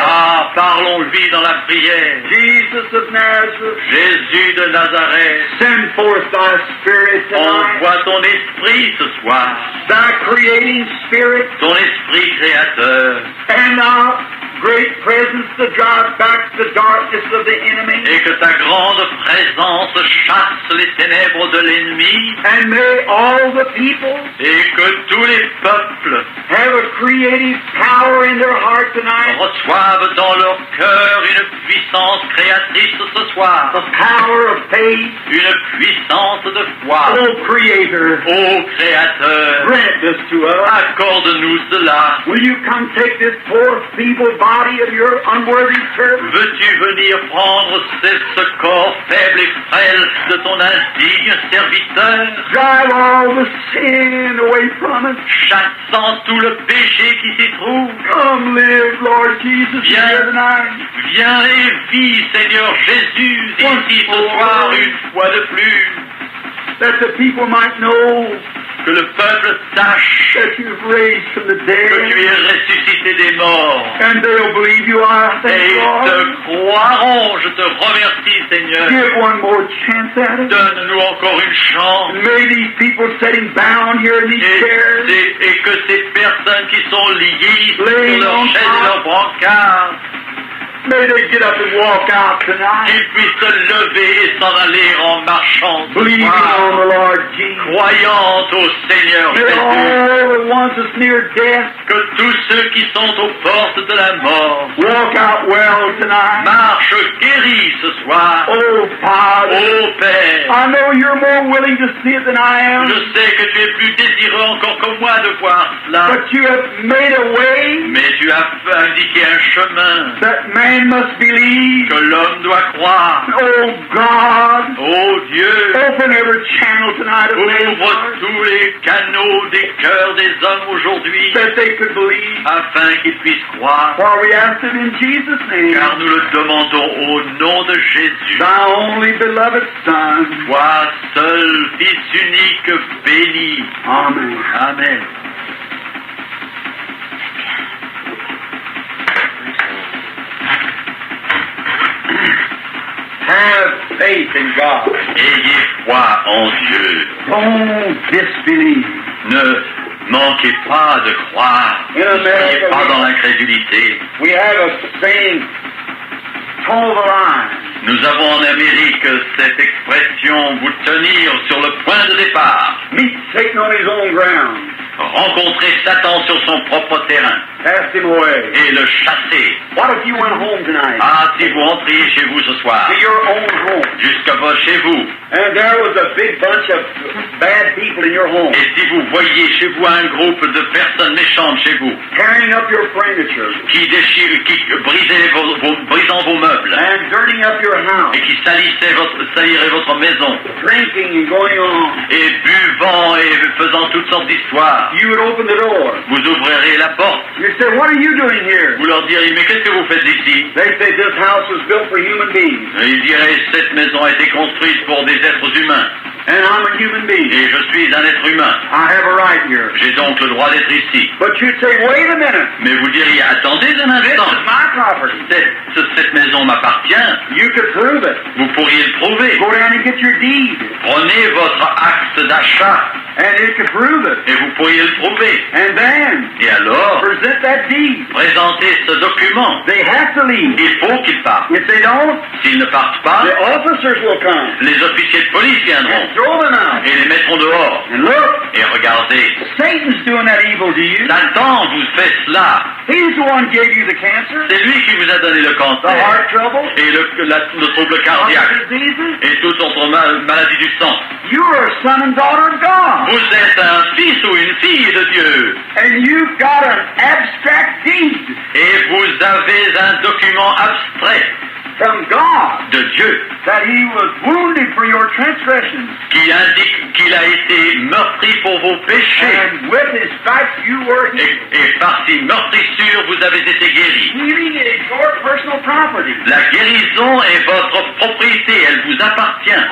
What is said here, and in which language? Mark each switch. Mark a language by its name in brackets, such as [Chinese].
[French] Ah, parlons-lui dans la prière. [English] Jesus of Nazareth, [French] Jésus de Nazareth, [English] send forth thy spirit tonight. [French] envoie ton esprit ce soir, [English] Thy creating spirit [French] ton esprit créateur, [English] and thy great presence to drive back the darkness of the enemy. [French] et que ta grande présence chasse les ténèbres de l'ennemi, [English] And may all the people [French] et que tous les peuples [English] have a creative power in their heart tonight. [French] reçoivent dans leur cœur une puissance créatrice ce soir, [English] The power of faith. [French] une puissance de foi. [English] Oh, Creator, [French] Ô Créateur, [English] grant this to us. [French] accorde-nous cela. [English] Will you come take this poor, feeble body of your unworthy servant? [French] Veux-tu venir prendre ce corps faible et frêle de ton indigne serviteur, [English] Drive all the sin away from us. [French] chassant tout le péché qui s'y trouve? [English] Come live, Lord Jesus, [French] Viens. [English] here tonight. [French] Viens et vis, Seigneur Jésus, ici ce soir une fois de plus, [English] That the people might know [French] que le peuple sache [English] that you've raised from the [French] que tu es [English] dead. [French] ressuscité des morts. [English] And they'll believe you are. Thank [French] ils [English] Lord. [French] te croiront, je te remercie Seigneur. [English] Give one more chance at it. [French] Donne-nous encore une chance. [English] May these people sitting bound here in these chairs [French] Et que ces personnes qui sont liées sur [English] Laying [French] leurs [English] on [French] chaises et leurs brancards [English] May they get up and walk out tonight, [French] qu'ils puissent se lever et s'en aller en marchant ce [English] believing [French] soir, [English] on the Lord Jesus. [French] croyant au Seigneur [English] May [French] Jésus. [English] all the ones that's near death [French] Que tous ceux qui sont aux portes de la mort [English] walk out well tonight. [French] marchent guéris ce soir. [English] Oh, Father, [French] Ô Père, [English] I know you're more willing to see it than I am, [French] je sais que tu es plus désireux encore que moi de voir cela, [English] but you have made a way [French] mais tu as indiqué un chemin [English] that man must believe. [French] que l'homme doit croire. [English] Oh, God, [French] Ô Dieu, [English] open every channel tonight of men's [French] ouvre [English] hearts [French] tous les canaux des cœurs des hommes aujourd'hui [English] that they could believe. [French] afin qu'ils puissent croire. [English] For we ask it in Jesus' name, [French] Car nous le demandons au nom de Jésus. [English] thy only beloved Son. [French] Toi seul, Fils unique, béni. [English] Amen. [French] Amen. [English] Have faith in God. [French] Ayez foi en Dieu. [English] Don't disbelieve. [French] Ne manquez pas de croire. [English] In [French] Ne soyez [English] America, [French] pas dans l'incrédulité. [English] We have a saying, toe the line. [French] Nous avons en Amérique cette expression, vous tenir sur le point de départ. [English] Meet Satan on his own ground. [French] Rencontrer Satan sur son propre terrain [English] Cast him away. [French] et le chasser. [English] What if you went home tonight? [French] Ah, si vous rentriez chez vous ce soir, [English] To your own home. [French] jusqu'à chez vous, [English] And there was a big bunch of bad people in your home. [French] et si vous voyiez chez vous un groupe de personnes méchantes chez vous, [English] Tearing up your furniture. [French] qui brisant vos meubles, [English] And dirtying up your house. [French] et qui saliraient votre maison, [English] Drinking and going on. [French] et buvant et faisant toutes sortes d'histoires, [English] You would open the door. [French] vous ouvrirez la porte. [English] You say, what are you doing here? [French] Vous leur diriez, mais qu'est-ce que vous faites ici? [English] They say this house was built for human beings. [French] Et ils diraient, cette maison a été construite pour des êtres humains, [English] And I'm a human being. [French] et je suis un être humain. [English] I have a right here. [French] J'ai donc le droit d'être ici. [English] But you'd say, wait a minute. [French] Mais vous diriez, attendez un [English] This [French] instant, [English] is my property. [French] cette maison m'appartient. [English] You could prove it. [French] Vous pourriez le prouver. [English] Go down and get your deed. [French] Prenez votre acte d'achat, [English] And it could prove it. [French] et vous pourriez le prouver. [English] And then [French] Et alors, [English] present that deed. [French] présentez ce document. [English] They have to leave. [French] Il faut qu'ils partent. [English] If they don't, [French] S'ils ne partent pas, [English] the officers will come [French] les officiers de police viendront [English] and throw them out. [French] et les mettront dehors. [English] And look, [French] Et regardez, [English] Satan's doing that evil to you. [French] Satan vous fait cela. [English] He's the one who gave you the cancer, [French] C'est lui qui vous a donné le [English] the [French] cancer [English] heart trouble, [French] et le trouble cardiaque [English] heart diseases. [French] et toute autre maladie du sang. [English] You are a son and daughter of God. [French] Vous êtes un fils ou une fille de Dieu [English] And you've got an abstract deed [French] et vous avez un document abstrait [English] from God [French] de Dieu [English] that He was wounded for your transgressions. [French] qui indique qu'il a été meurtri pour vos péchés [English] And with His stripes you were healed. [French] et par ces meurtrissures vous avez été guéris. [English] Healing is your personal property. [French] La guérison est votre propriété, elle vous appartient.